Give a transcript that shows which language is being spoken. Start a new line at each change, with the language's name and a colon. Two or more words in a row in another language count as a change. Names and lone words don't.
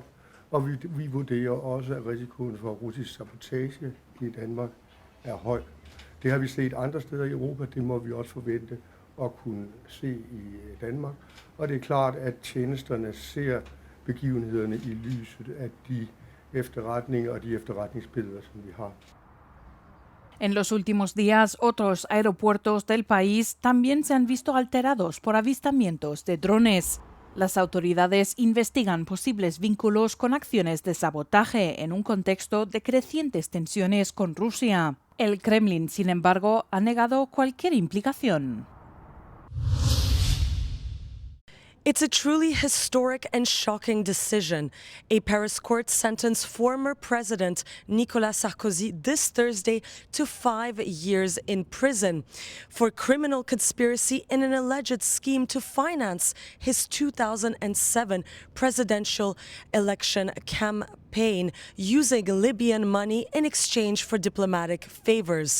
Danish: Og vi vurderer også, at risikoen for russisk sabotage i Danmark er høj. Det har vi set andre steder i Europa, det må vi også forvente at kunne se i Danmark. Og det er klart, at tjenesterne ser begivenhederne i lyset af de efterretninger og de efterretningsbilleder, som vi har.
Spanish: En los últimos días, otros aeropuertos del país también se han visto alterados por avistamientos de drones. Las autoridades investigan posibles vínculos con acciones de sabotaje en un contexto de crecientes tensiones con Rusia. El Kremlin, sin embargo, ha negado cualquier implicación.
English: It's a truly historic and shocking decision. A Paris court sentenced former President Nicolas Sarkozy this Thursday to 5 years in prison for criminal conspiracy in an alleged scheme to finance his 2007 presidential election campaign using Libyan money in exchange for diplomatic favors.